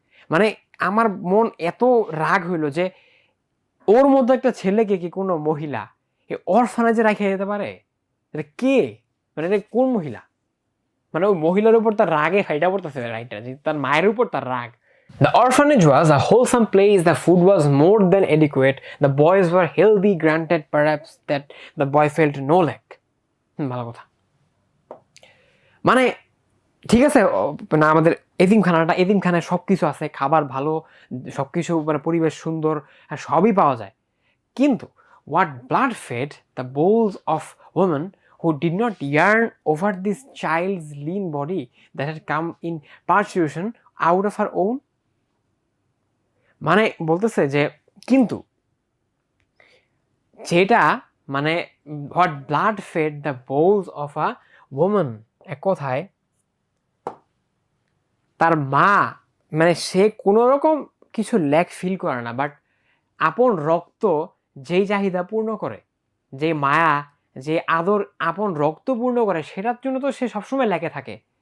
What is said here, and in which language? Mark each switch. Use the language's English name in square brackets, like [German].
[Bangla] মানে আমার মন এত রাগ হইল যে ওর মধ্যে একটা ছেলেকে কি কোনো মহিলা এই অরফানেজে রাখিয়ে যেতে পারে? এটা কে, মানে এটা কোন মহিলা? মানে ওই মহিলার উপর তার রাগে ফাইটা পড়তেছে রাইটার, যে তার মায়ের উপর তার রাগ। [English] The orphanage was a wholesome place. The food was more than adequate. The boys were healthy. Granted, perhaps that the boy felt no lack. [Bangla] ভালো কথা, মানে ঠিক আছে না, আমাদের এতিমখানায় সব কিছু আছে, খাবার ভালো, সব কিছু মানে পরিবেশ সুন্দর, সবই পাওয়া যায়, কিন্তু [English] what blood fed the bowels of women who did not yearn over this child's lean body that had come in parturition out of her own. [Bangla] মানে বলতেছে যে কিন্তু যেটা মানে [English] what blood fed the bowels of a woman, [Bangla] এক কথায় তার মা মানে সে কোনো রকম কিছু ল্যাক ফিল করে না, বাট আপন রক্ত যেই চাহিদা পূর্ণ করে, যে মায়া, যে আদর আপন রক্ত পূর্ণ করে, সেটার জন্য তো সে সবসময় লেগে থাকে।